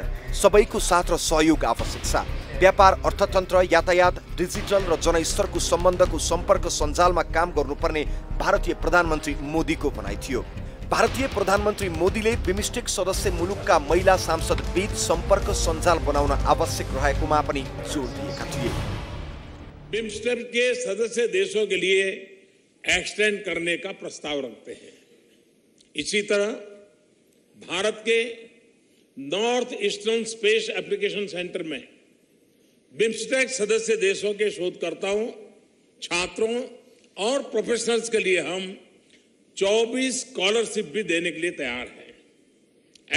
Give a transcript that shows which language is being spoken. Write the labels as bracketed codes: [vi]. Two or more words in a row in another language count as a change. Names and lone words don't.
[ne] सबैको साथ र सहयोग आवश्यक छ। व्यापार, अर्थतन्त्र, यातायात, डिजिटल र जनस्तरको सम्बन्धको सम्पर्क सञ्जालमा काम गर्नुपर्ने भारतीय प्रधानमन्त्री मोदीको भनाइ थियो। भारतीय प्रधानमन्त्री मोदीले बिमस्टेक सदस्य मुलुकका महिला सांसद बीच सम्पर्क सञ्जाल बनाउन आवश्यक रहेकोमा पनि जोड दिएका थिए। [hi] बिमस्टेक के सदस्य देशों के लिए एक्सटेंड करने का प्रस्ताव रखते हैं। इसी तरह भारत के नॉर्थ ईस्टर्न स्पेस एप्लीकेशन सेंटर में बिमस्टेक सदस्य देशों के शोधकर्ताओं, छात्रों और प्रोफेशनल्स के लिए हम 24 स्कॉलरशिप भी देने के लिए तैयार हैं।